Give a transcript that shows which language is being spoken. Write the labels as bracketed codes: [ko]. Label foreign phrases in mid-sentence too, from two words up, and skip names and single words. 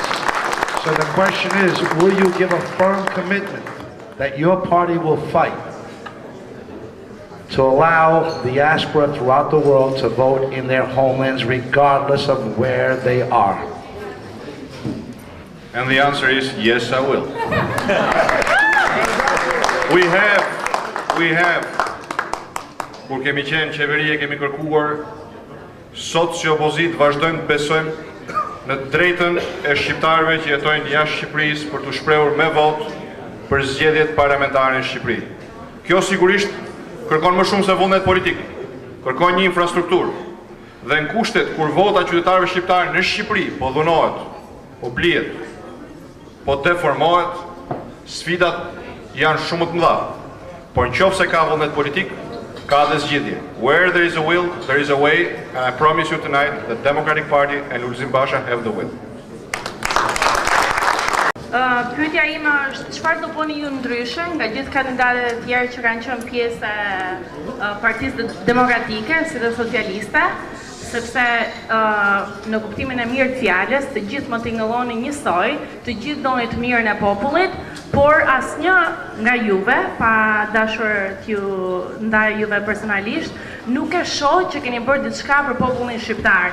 [en] So the question is, will you give a firm commitment that your party will fight to allow the diaspora throughout the world to vote in their homelands regardless of where they are? And the answer is, yes, I will. We have, [sq] kur kemi qenë qeverie, kemi kërkuar, sot si opozit vazhdojmë të besojmë në drejtën e shqiptarëve që jetojnë jashtë Shqipërisë për të shprehur me votë për zgjedhjet parlamentare në Shqipëri. Kjo sigurisht kërkon më shumë se vullnet politik, kërkon një infrastrukturë. Dhe në kushtet kur vota qytetarëve shqiptarë në Shqipëri po dhunohet, po blihet, po deformohet, sfidat janë shumë të mëdha. Por nëse ka vullnet politik, ka dhe zgjidhje. [en] Where there is a will, there is a way, and I promise you tonight the Democratic Party and Lulzim Basha have the will. [sq] Pyetja ime është, çfarë do bëni ju ndryshe nga gjithë kandidatët e tjerë që kanë qenë pjesë e Partisë Demokratike, si dhe socialiste, sepse në kuptimin e mirë të fjalës, të gjithë më tingëlloni njësoj, të gjithë doni të mirën e popullit, por asnjë nga juve, pa dashur t'ju ndaj juve personalisht, nuk e shoh që keni bërë diçka për popullin shqiptar.